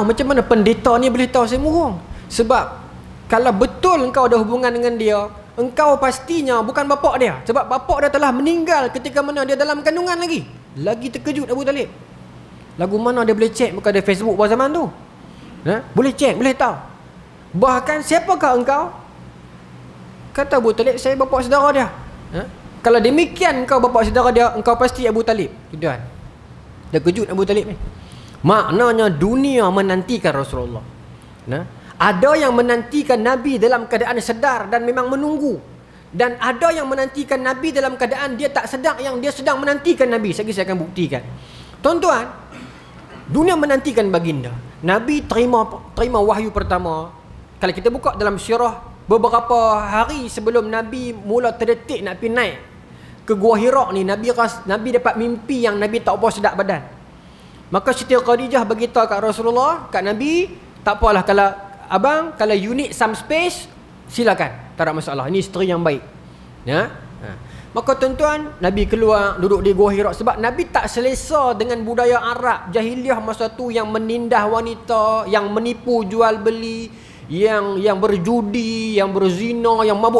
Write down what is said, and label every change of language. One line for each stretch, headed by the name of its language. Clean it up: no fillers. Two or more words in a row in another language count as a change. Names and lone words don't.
Malay: Macam mana pendeta ni boleh tahu saya murung? Sebab kalau betul engkau ada hubungan dengan dia, engkau pastinya bukan bapak dia. Sebab bapak dia telah meninggal ketika mana dia dalam kandungan lagi. Lagi terkejut Abu Talib. Lagu mana dia boleh cek? Bukan ada Facebook pada zaman tu. Boleh cek, boleh tahu. Bahkan siapakah engkau? Kata Abu Talib, saya bapak saudara dia. Kalau demikian engkau bapak saudara dia, engkau pasti Abu Talib. Tuan. Terkejut Abu Talib ni. Maknanya dunia menantikan Rasulullah. Ada yang menantikan Nabi dalam keadaan sedar dan memang menunggu. Dan ada yang menantikan Nabi dalam keadaan dia tak sedar, yang dia sedang menantikan Nabi. Saya akan buktikan. Tuan-tuan, dunia menantikan baginda. Nabi terima wahyu pertama. Kalau kita buka dalam sirah, beberapa hari sebelum Nabi mula terdetik nak pergi naik ke Gua Hira ni, Nabi dapat mimpi yang Nabi tak apa sedap badan. Maka Siti Khadijah beritahu kat Rasulullah, kat Nabi, tak apalah kalau
English: you need some space,
Malay: silakan, tak ada masalah. Ini isteri yang baik. Maka tuan-tuan, Nabi keluar duduk di Gua Hira. Sebab Nabi tak selesa dengan budaya Arab Jahiliah masa tu, yang menindah wanita, yang menipu jual beli, yang berjudi, yang berzina, yang mabuk.